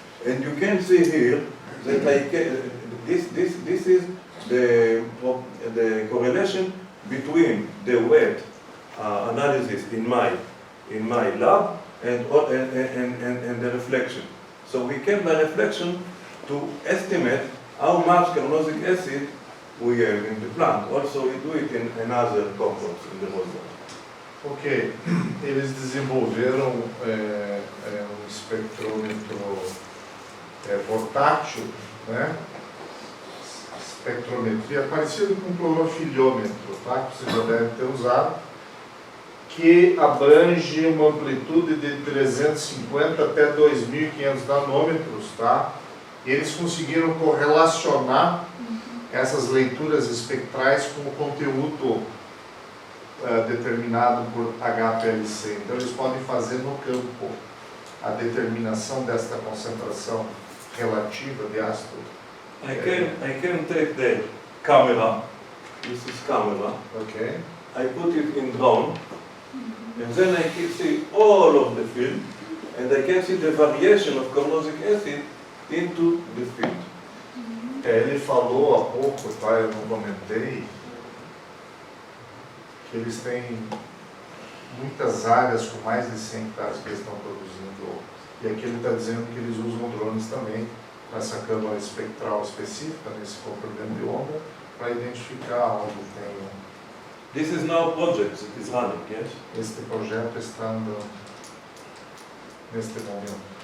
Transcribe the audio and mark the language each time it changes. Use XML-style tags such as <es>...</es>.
<en>And you can see here that this is the correlation between the wet analysis in my lab and the reflection. So we can by reflection to estimate how much carnosic acid we have in the plant. Also we do it in another compounds in the reservoir.</en> <pt>Ok, eles desenvolveram um espectrômetro portátil, né? Espectrometria, parecido com um clorofilhômetro, tá? Que você já deve ter usado, que abrange uma amplitude de 350 até 2.500 nanômetros, tá? E eles conseguiram correlacionar essas leituras espectrais com o conteúdo determinado por HPLC. Então eles podem fazer no campo a determinação desta concentração relativa de ácido.</pt> <en>I can take the camera. This is camera. Ok. I put it in drone, and then I can see all of the field, and I can see the variation of carnosic acid into the field.</en> <pt>Ele falou há pouco, tá? Eu não comentei, que eles têm muitas áreas com mais de 100 hectares que eles estão produzindo. E aqui ele está dizendo que eles usam drones também, nessa câmara espectral específica, nesse comprimento de onda, para identificar onde tem.</pt> <en>This is now project that is running, yes?</en> <pt>Este projeto está andando neste momento.</pt>